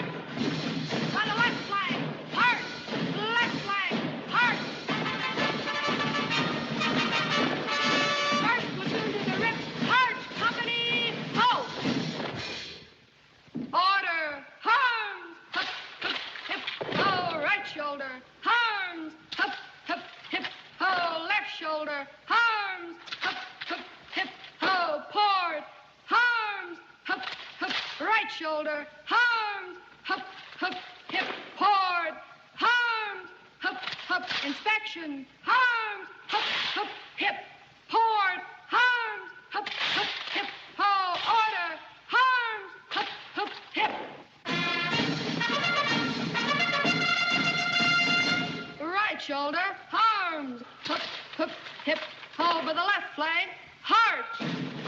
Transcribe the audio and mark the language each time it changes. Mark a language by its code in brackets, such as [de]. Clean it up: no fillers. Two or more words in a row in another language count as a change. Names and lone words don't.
[en] On the left flank, arch, left flank, arch. First platoon to the wrist, arch, company, ho. Order, arms, hup, hup, hip, ho, right shoulder, arms, hup, hup, hip, ho, left shoulder, arms, hup, hup, hip, ho, port, arms, hup, hup, right shoulder, arms, hup, hup, hip, port, arms, hup, hup, inspection, arms, hup, hup, hip, port, arms, hup, hup, hip, ho, order, arms, hup, hup, hip. Right shoulder, arms, hup, hup, hip, over the left flank, heart.